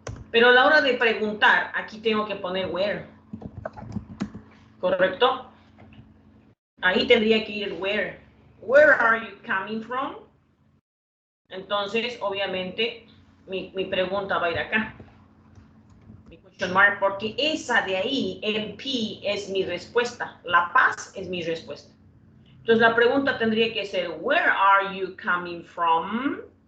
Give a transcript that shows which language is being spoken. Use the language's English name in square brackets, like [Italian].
[Spanish] Pero a la hora de preguntar, aquí tengo que poner where. ¿Correcto? Ahí tendría que ir where. [English] Where are you coming from? [Spanish] Entonces, obviamente, mi pregunta va a ir acá. Mi question mark, porque esa de ahí, el P es mi respuesta. La Paz es mi respuesta. Entonces, la pregunta tendría que ser, [English] where are you coming from?